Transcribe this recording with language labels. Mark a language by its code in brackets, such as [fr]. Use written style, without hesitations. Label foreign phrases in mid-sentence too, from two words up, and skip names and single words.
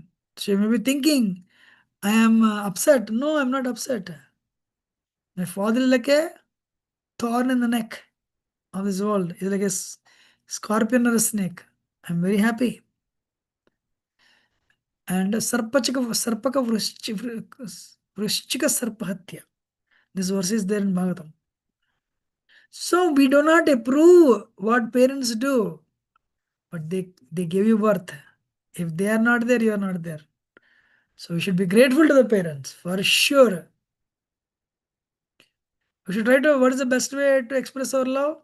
[en] So you may be thinking, I am upset. No, I'm not upset. My father is like a thorn in the neck of this world. He's like a scorpion or a snake. I'm very happy. And [sa] sarpaka vrishchika sarpahatya. [en] This verse is there in Bhagavatam. So we do not approve what parents do, but they give you birth. If they are not there, you are not there. So we should be grateful to the parents, for sure. We should try to, what is the best way to express our love?